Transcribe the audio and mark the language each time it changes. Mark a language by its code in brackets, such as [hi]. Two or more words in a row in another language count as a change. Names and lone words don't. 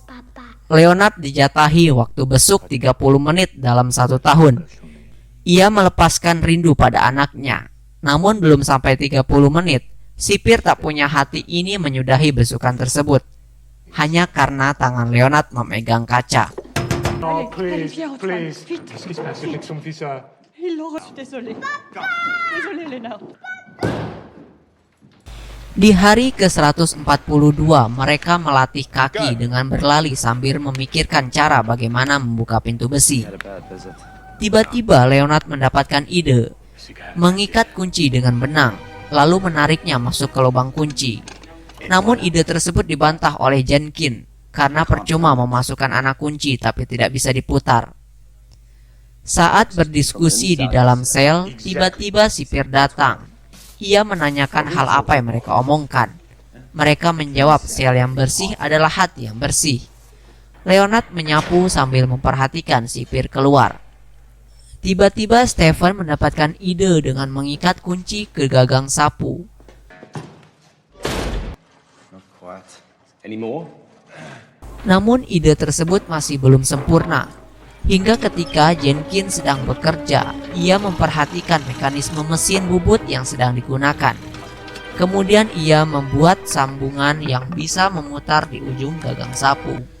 [id] Leonard dijatahi waktu besuk 30 menit dalam 1 tahun. Ia melepaskan rindu pada anaknya. Namun belum sampai 30 menit, sipir tak punya hati ini menyudahi besukan tersebut. Hanya karena tangan Leonard memegang kaca. [fr] Oh, Allez, please, viens, Antoine, please. vite. Qu'est-ce qui se passe? C'est que son fils a... Il l'aura. Je suis désolée. Désolée, Léna. [id] Di hari ke-142, mereka melatih kaki dengan berlari sambil memikirkan cara bagaimana membuka pintu besi. [en] Had a bad visit. [id] Tiba-tiba Leonard mendapatkan ide, mengikat kunci dengan benang, lalu menariknya masuk ke lubang kunci. Namun ide tersebut dibantah oleh Jenkins, karena percuma memasukkan anak kunci tapi tidak bisa diputar. Saat berdiskusi di dalam sel, tiba-tiba sipir datang. Ia menanyakan hal apa yang mereka omongkan. Mereka menjawab sel yang bersih adalah hati yang bersih. Leonard menyapu sambil memperhatikan sipir keluar. Tiba-tiba Stephen mendapatkan ide dengan mengikat kunci ke gagang sapu. [en] Not quite. Any more? [id] Namun ide tersebut masih belum sempurna. Hingga ketika Jenkins sedang bekerja, ia memperhatikan mekanisme mesin bubut yang sedang digunakan. Kemudian ia membuat sambungan yang bisa memutar di ujung gagang sapu.